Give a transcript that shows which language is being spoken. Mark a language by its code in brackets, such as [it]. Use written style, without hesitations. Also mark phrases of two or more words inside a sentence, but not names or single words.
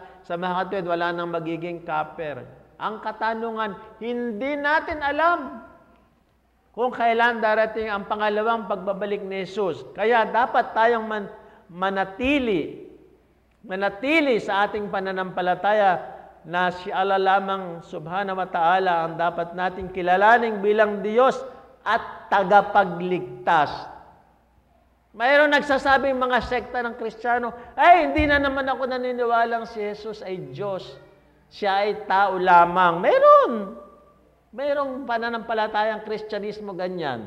[tl] Sa mga katuwid, wala nang magiging kaper. Ang katanungan, hindi natin alam kung kailan darating ang pangalawang pagbabalik ni Jesus. Kaya dapat tayong manatili sa ating pananampalataya na si Allah lamang [ar] سبحانه وتعالى [tl] ang dapat nating kilalaning bilang Diyos at tagapagligtas. Mayroon nagsasabing mga sekta ng Kristiyano, ay hindi na naman ako naniniwalang si Jesus ay Diyos. Siya ay tao lamang. Mayroong pananampalatayang Kristyanismo ganyan.